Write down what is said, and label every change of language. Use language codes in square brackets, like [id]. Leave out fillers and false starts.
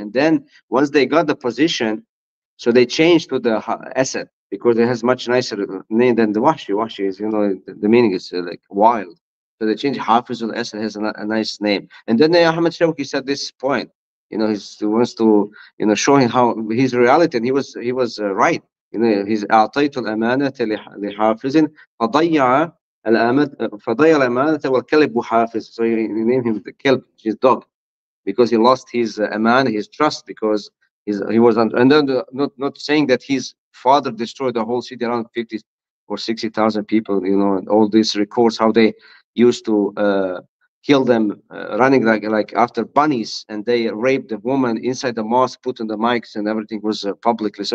[en] And then once they got the position, so they changed to the Asad, because it has much nicer name than the Wahshi. Wahshi is, the meaning is like wild. So they changed Hafiz al-Asad, has a nice name. And then Ahmed Shawki said this point, he wants to, show him how his reality, and he was right. He's [ar] أعطيت الأمانة لحافظ فضيع الأمانة والكلب حافظ. [en] So he named him the kelb, his dog, because he lost his aman, his trust, because he was and then not saying that his father destroyed the whole city, around 50 or 60,000 people, and all these records how they used to kill them running like after bunnies, and they raped the woman inside the mosque, put on the mics, and everything was publicly.